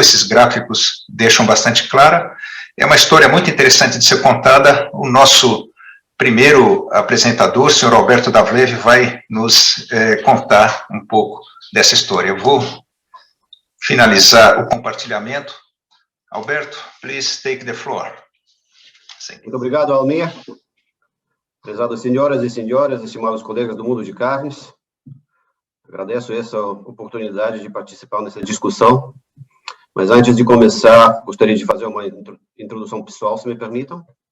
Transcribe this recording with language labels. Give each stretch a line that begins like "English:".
Portuguese: Esses gráficos deixam bastante clara. É uma história muito interessante de ser contada. O nosso primeiro apresentador, o senhor Alberto Davlev, vai nos contar um pouco dessa história. Eu vou finalizar o compartilhamento.
English: Alberto, please take the floor.
Portuguese: Muito obrigado, Almir. Prezadas senhoras e senhores, estimados colegas do mundo de carnes, agradeço essa oportunidade de participar nessa discussão, mas antes de começar, gostaria de fazer uma introdução pessoal, se me permitam.